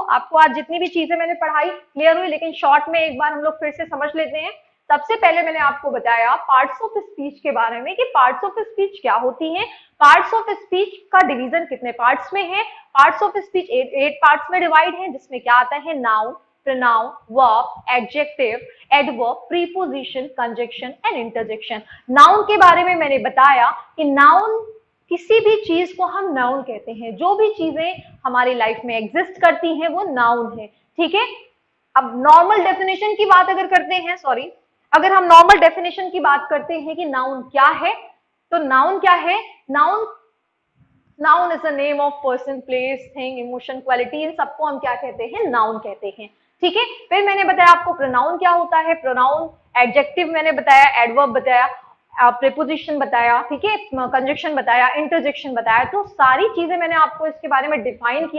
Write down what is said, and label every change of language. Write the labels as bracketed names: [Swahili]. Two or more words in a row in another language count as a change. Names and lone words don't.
[Hindi] आपको आज जितनी भी चीजें मैंने पढ़ाई क्लियर हुई, लेकिन शॉर्ट में एक बार हम लोग फिर से समझ लेते हैं। सबसे पहले मैंने आपको बताया [English] parts of speech [Hindi] के बारे में, कि [English] parts of speech [Hindi] क्या होती हैं। [English] parts of speech [Hindi] का डिवीजन कितने पार्ट्स में है? [English] parts of speech [Hindi] 8 पार्ट्स में डिवाइड है, जिसमें क्या आता है? नाउन, [English] pronoun, verb, adjective, adverb, preposition, conjunction and interjection। [Hindi] नाउन के बारे में मैंने बताया कि नाउन, किसी भी चीज को हम नाउन कहते हैं, जो भी चीजें हमारी लाइफ में एग्जिस्ट करती हैं वो नाउन है। ठीक है, अब [English] normal definition [Hindi] की बात अगर करते हैं, सॉरी, अगर हम [English] normal definition [Hindi] की बात करते हैं कि नाउन क्या है, तो नाउन क्या है? [English] noun is a name of person, place, thing, emotion, quality, [Hindi] इन सबको हम क्या कहते हैं? नाउन कहते हैं। ठीक है, फिर मैंने बताया आपको प्रोनाउन क्या होता है। [English] pronoun, adjective [Hindi] मैंने बताया, एडवर्ब बताया, प्रीपोजिशन बताया, ठीक है, कंजक्शन बताया, इंटरजेक्शन बताया, तो सारी चीजें मैंने आपको इसके बारे में डिफाइन किया।